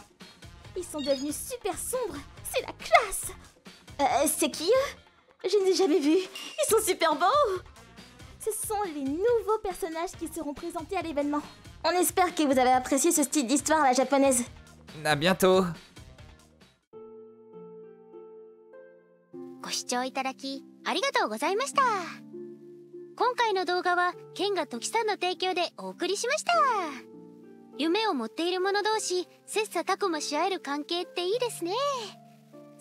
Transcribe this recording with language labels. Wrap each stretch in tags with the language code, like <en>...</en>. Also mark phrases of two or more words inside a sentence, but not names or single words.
<fr>Ils sont devenus super sombres. C'est la classe! C'est qui eux? Je ne les ai jamais vus. Ils sont super beaux! Ce sont les nouveaux personnages qui seront présentés à l'événement. On espère que vous avez apprécié ce style d'histoire à la japonaise. À bientôt.</fr> <ja>ご視聴いただきありがとうございました。今回の動画はケンガトキさんの提供でお送りしました。夢を持っている者同士切磋琢磨し合える関係っていいですね。</ja>